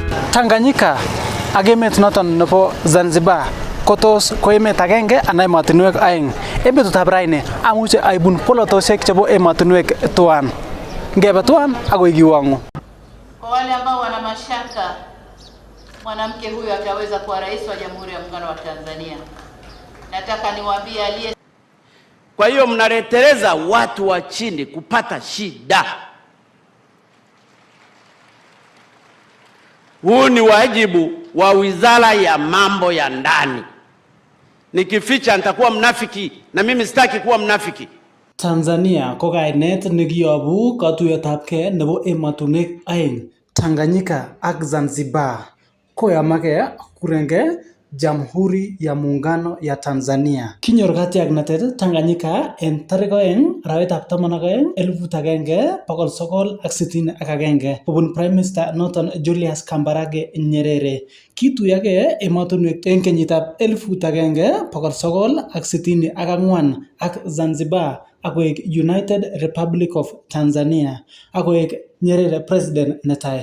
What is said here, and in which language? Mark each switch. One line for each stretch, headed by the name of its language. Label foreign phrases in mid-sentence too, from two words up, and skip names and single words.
Kalenjin: Tanganyika ak emet noton nebo Zanzibar kotos ko emet agenge anan emotinwek aeng. Betutab raini amuche aibun polotosiek chebo emotinwek tuan. Ngebe tuan akoi kiwango.
Swahili: Kwa wale ambao wana mashaka mwanamke huyu ataweza kuwa rais wa Jamhuri ya Muungano wa Tanzania, nataka niwaambie aliye. Kwa hiyo mnaleteleza watu wa chini kupata shida. Huu ni wajibu wa Wizara ya Mambo ya Ndani. Nikificha nitakuwa mnafiki, na mimi sitaki kuwa mnafiki.
Kalenjin: Tanzania ko kainet nekiyobu katuiyetabge nebo emotinwek aeng, Tanganyika ak Zanzibar. Koyamage kurenge
Swahili: Jamhuri ya Muungano ya Tanzania.
Kalenjin: Kinyor katiaknatet Tanganyika en tarik 2 arawetab 12 1961 kobun
English: Prime Minister
Kalenjin: noton Julius Kambarage Nyerere. Kituyage emotinwek en kenyitab 1964 ak Zanzibar akoek
English: United Republic of Tanzania
Kalenjin: akoek Nyerere president netai.